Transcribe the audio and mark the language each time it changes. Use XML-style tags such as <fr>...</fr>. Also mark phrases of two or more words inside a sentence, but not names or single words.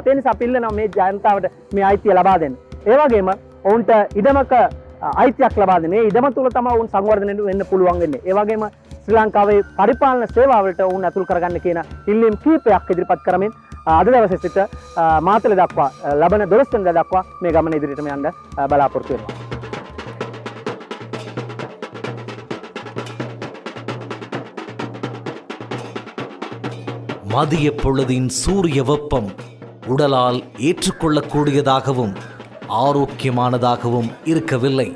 <si>ඒ නිසා අපි ඉල්ලනවා මේ ජනතාවට මේ අයිතිය ලබා දෙන්න. ඒ වගේම ඔවුන්ට ඉඩමක අයිතියක් ලබා දෙන්න. ඒ ඉඩම තුල තමයි ඔවුන් සංවර්ධනය වෙන්න පුළුවන් වෙන්නේ. ඒ වගේම ශ්‍රී ලංකාවේ පරිපාලන සේවාවලට ඔවුන් ඇතුල් කරගන්න කියන ඉල්ලීම් කීපයක් ඉදිරිපත් කරමින් අද දවසේ සිට මාතලේ දක්වා ලබන 12 වෙනිදා දක්වා මේ ගමන ඉදිරියටම යන්න බලාපොරොත්තු වෙනවා.</si> <ta>மதிய பொழுதின் சூரிய வெப்பம் உடலால் ஏற்றுக்கொள்ளக்கூடியதாகவும் ஆரோக்கியமானதாகவும் இருக்கவில்லை.</ta>